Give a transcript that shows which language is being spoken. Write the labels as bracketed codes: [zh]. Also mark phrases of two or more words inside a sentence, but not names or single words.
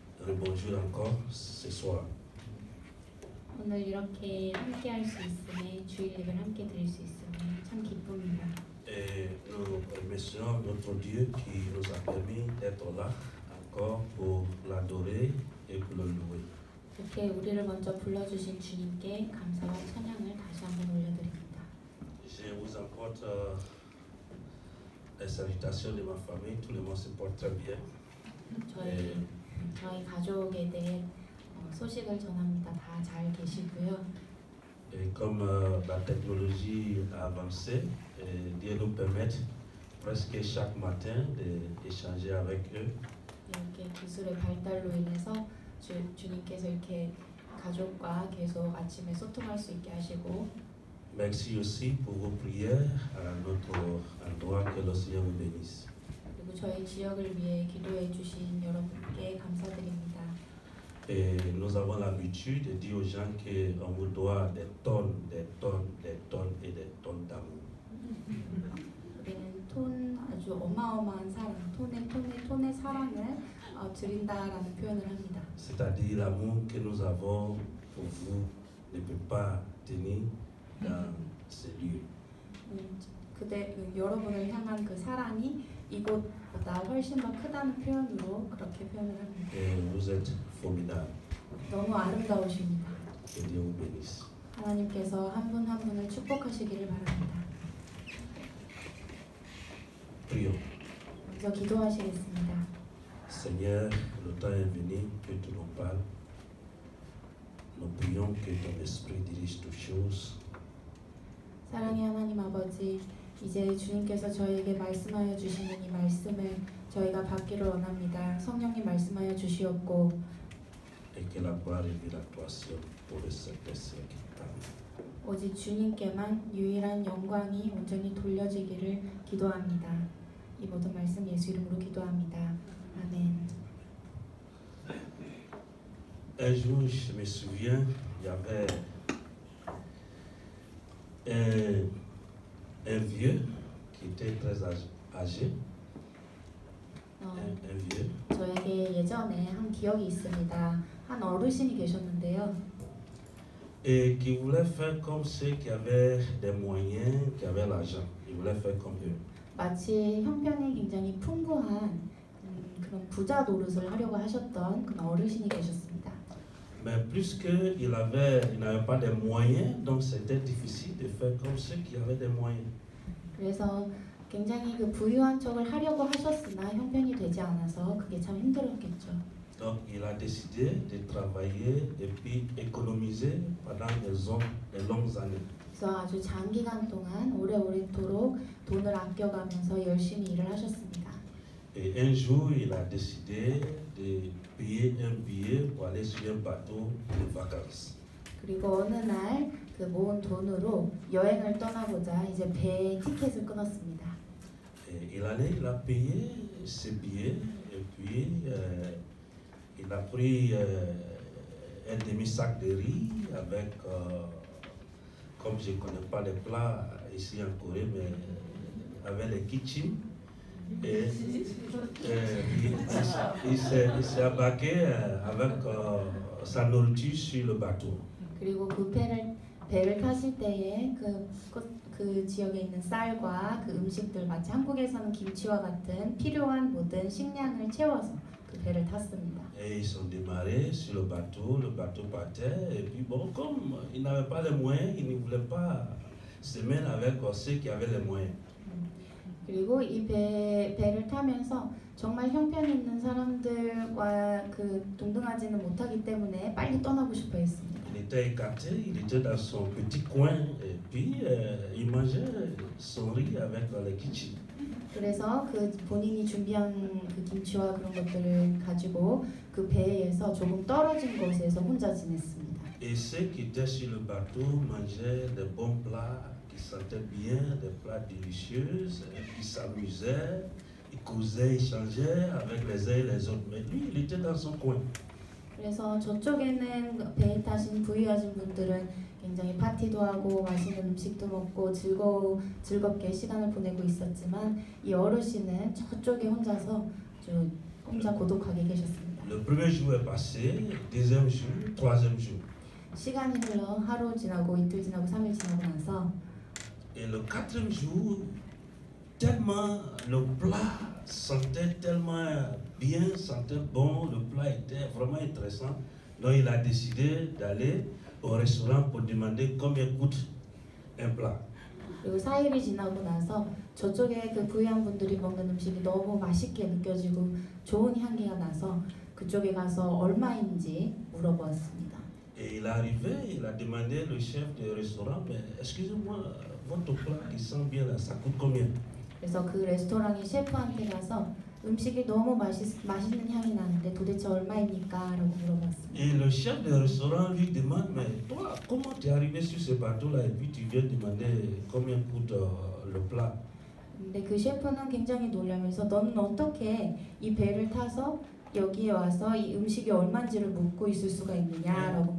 [fr] bonjour encore ce soir. [ko] 오늘 이렇게 함께 할 수 있음에 주일 예배를 함께 드릴 수 있음에 참 기쁩니다. [fr] Et nous remercions notre Dieu qui nous a permis d'être là encore pour l'adorer et pour le louer. [ko] 이렇게 우리를 먼저 불러주신 주님께 감사와 찬양을 다시 한번 올려드립니다. [fr] Je vous apporte les salutations de ma famille. Tout le monde se porte très bien. [ko] 저희 가족에 대해 소식을 전합니다. 다 잘 계시고요. [fr] Et comme la technologie a avancé, Dieu nous permet presque chaque matin d'échanger avec eux. [ko] 이렇게 기술의 발달로 인해서 주님께서 이렇게 가족과 계속 아침에 소통할 수 있게 하시고 [fr] Merci aussi pour vos prières à notre endroit. Que le Seigneur vous bénisse. [ko] 그리고 저희 지역을 위해 기도해 주신 여러분께 감사드립니다. [fr] Et nous avons l'habitude de dire aux gens qu'on vous doit des tonnes, des tonnes, des tonnes et des tonnes d'amour. [ko] 우리는 톤 아주 어마어마한 사랑, 톤의 사랑을 드린다라는 표현을 합니다. [fr] C'est-à-dire l'amour que nous avons pour vous ne peut pas tenir dans ces lieux. [ko] 여러분을 향한 그 사랑이 이곳보다 훨씬 더 크다는 표현으로 그렇게 표현을 합니다. [fr] Et vous êtes formidables. [ko] 너무 아름다우십니다. [fr] Que Dieu vous bénisse. [ko] 하나님께서 한 분 한 분을 축복하시기를 바랍니다. [fr] Prions. [ko] 먼저 기도하시겠습니다. [fr] Seigneur, le temps est venu que tu nous parles. Nous prions que ton esprit dirige toutes choses. [ko] 사랑의 하나님 아버지, 이제 주님께서 저희에게 말씀하여 주시는 이 말씀을 저희가 받기를 원합니다. 성령님 말씀하여 주시옵고 [fr] Et que la gloire et la gloire pour le Saint-Esprit. [ko] 오직 주님께만 유일한 영광이 온전히 돌려지기를 기도합니다. 이 모든 말씀 예수 이름으로 기도합니다. 아멘. [fr] Un jour, je me souviens, il y avait un vieux qui était très âgé. Un vieux. [ko] 저에게 예전에 한 기억이 있습니다. 한 어르신이 계셨는데요. [fr] Et qui voulait faire comme ceux qui avaient des moyens, qui avaient l'argent. Il voulait faire comme eux. [ko] 마치 형편이 굉장히 풍부한 그런 부자 노릇을 하려고 하셨던 그런 어르신이 계셨습니다. [fr] Mais puisqu'il n'avait pas des moyens, donc c'était difficile de faire comme ceux qui avaient des moyens. [ko] 그래서 굉장히 그 부유한 척을 하려고 하셨으나 형편이 되지 않아서 그게 참 힘들었겠죠. [fr] Donc il a décidé de travailler et puis économiser pendant des longues années. [ko] 그래서 아주 장기간 동안 오래오래도록 돈을 아껴가면서 열심히 일을 하셨습니다. [fr] Et un jour, il a décidé de payer un billet pour aller sur un bateau de vacances. [ko] 그리고 어느 날 그 모은 돈으로 여행을 떠나고자 이제 배에 티켓을 끊었습니다. [fr] Et il a payé ce billet et puis il a pris un demi-sac de riz avec, comme je ne connais pas les plats ici en Corée, mais avec les kitchen. Et il s'est embarqué avec sa nourriture sur le bateau. [ko] 그리고 그 배를 타실 때에 그 지역에 있는 쌀과 그 음식들 마치 한국에서는 김치와 같은 필요한 모든 식량을 채워서 그 배를 탔습니다. [fr] Et ils sont démarrés sur le bateau partait et puis bon, comme ils n'avaient pas les moyens, ils ne voulaient pas se mettre avec ceux qui avaient les moyens. [ko] 그리고 이 배를 타면서 정말 형편이 있는 사람들과 그 동등하지는 못하기 때문에 빨리 떠나고 싶어 했습니다. [fr] Il était écarté, il était dans son petit coin et puis il mangeait son riz avec les kitchen. [ko] 그래서 그 본인이 준비한 그 김치와 그런 것들을 가지고 그 배에서 조금 떨어진 곳에서 혼자 지냈습니다. [fr] Et ceux qui étaient sur le bateau mangeaient des bons plats, qui sentaient bien, des plats délicieux, qui s'amusaient, ils causaient, échangeaient avec les uns et les autres. Mais lui, il était dans son coin. [ko] 그래서 저쪽에는 배에 타신 부유하신 분들은 굉장히 파티도 하고 맛있는 음식도 먹고 즐겁게 시간을 보내고 있었지만 이 어르신은 저쪽에 혼자서 혼자 고독하게 계셨습니다. [fr] Le premier jour est passé, deuxième jour, troisième jour. [ko] 시간이 흘러 하루 지나고 이틀 지나고 3일 지나고 나서 [fr] Et le quatrième jour, tellement le plat sentait tellement bien, sentait bon, le plat était vraiment intéressant. Donc il a décidé d'aller au restaurant pour demander combien coûte un plat. [ko] 그리고 4일이 지나고 나서 저쪽에 그 부유한 분들이 먹는 음식이 너무 맛있게 느껴지고 좋은 향기가 나서 그쪽에 가서 얼마인지 물어보았습니다. [fr] Et il est arrivé, il a demandé au chef du restaurant, mais excusez-moi, votre plat qui sent bien là, ça coûte combien? [ko] 그래서 그 레스토랑의 셰프한테 가서 음식이 너무 맛있는 향이 나는데 도대체 얼마입니까? 라고 물어봤습니다. [fr] Et le chef du restaurant lui demande, mais toi, comment tu es arrivé sur ce bateau-là et puis tu viens demander combien coûte le plat? [ko] 근데 그 셰프는 굉장히 놀라면서 너는 어떻게 이 배를 타서 여기에 와서 이 음식이 얼마인지를 묻고 있을 수가 있느냐라고